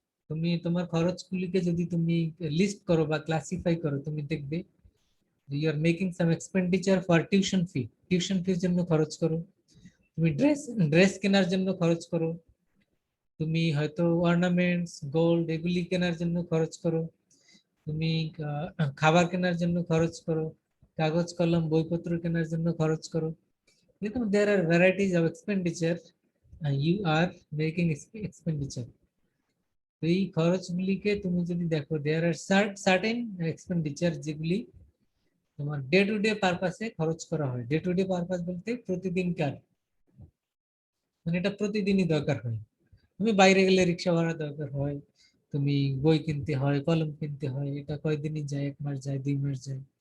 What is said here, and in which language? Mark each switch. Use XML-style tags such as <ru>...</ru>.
<bn>তুমি তোমার খরচগুলিকে যদি তুমি লিস্ট করো বা ক্লাসিফাই করো, তুমি দেখবে</bn> <en>you are making some expenditure for tuition fee,</en> <bn>tuition ফির জন্য খরচ করো, তুমি ড্রেস ড্রেস কেনার জন্য খরচ করো, তুমি হয়তো অর্নামেন্টস, গোল্ড এগুলি কেনার জন্য খরচ করো, তুমি খাবার কেনার জন্য খরচ করো, কাগজ কলম বইপত্র কেনার জন্য খরচ করো।</bn> <en>দেখুন, there are varieties of expenditure you are making expenditure.</en> <bn>তো এই খরচগুলিকে তুমি যদি দেখো,</bn> <en>there are certain expenditure</en> <bn>যেগুলি তোমার ডে টু ডে পারপাসে খরচ করা হয়। ডে টু ডে পারপাস বলতে প্রতিদিনকার, মানে এটা প্রতিদিনই দরকার হয়। তুমি বাইরে গেলে রিক্সা ভাড়া দরকার হয়, তুমি বই কিনতে হয়, কলম কিনতে হয়, এটা কয়দিনই যায়, 1 মাস যায়, 2 মাস যায়।</bn>